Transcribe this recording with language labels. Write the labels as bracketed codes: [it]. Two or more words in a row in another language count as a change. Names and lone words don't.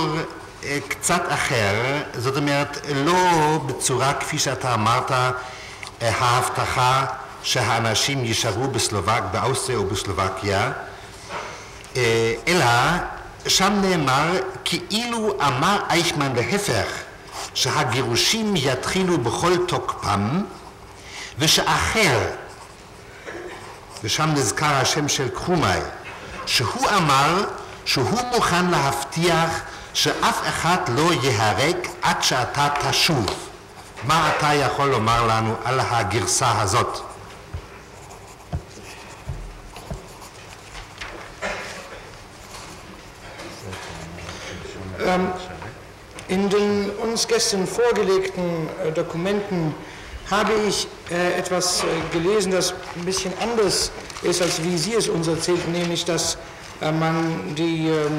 [he] קצת אחר, זאת אומרת לא בצורה כפי שאתה אמרת, ההבטחה שהאנשים יישארו באוסטריה או בסלובקיה, אלא שם נאמר כאילו אמר אייכמן להפך שהגירושים יתחילו בכל תוקפם ושאחר, ושם נזכר השם של קרומאי, שהוא אמר שהוא מוכן להבטיח שאף אחד לא ייהרג עד שאתה תשוב. מה אתה יכול לומר לנו על הגרסה הזאת? [de] In den uns gestern vorgelegten Dokumenten habe ich etwas gelesen, das ein bisschen anders ist, als wie Sie es uns erzählten, nämlich, dass man die